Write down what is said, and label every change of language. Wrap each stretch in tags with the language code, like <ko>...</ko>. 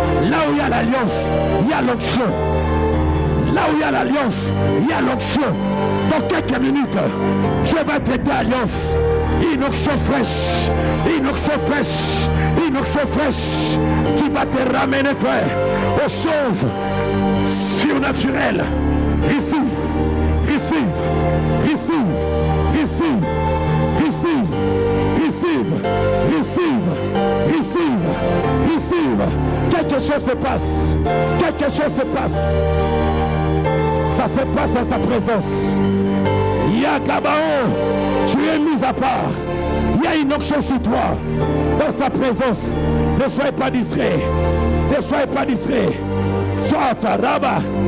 <fr>Là où il y a l'alliance, il y a l'onction. Là où il y a l'alliance, il y a l'onction. Dans quelques minutes, Dieu va traiter alliance. Une onction fraîche, une onction fraîche, une onction fraîche qui va te ramener, frère, aux choses surnaturelles.</fr> <en>Receive, receive, receive, receive, receive, receive, receive, receive, receive.</en> <fr>Quelque chose se passe, quelque chose se passe. Ça se passe dans sa présence. Yakabaon, tu es mis à part. Il y a une onction sur toi. Dans sa présence. Ne soyez pas distrait. Ne soyez pas distrait. Chataraba.</fr>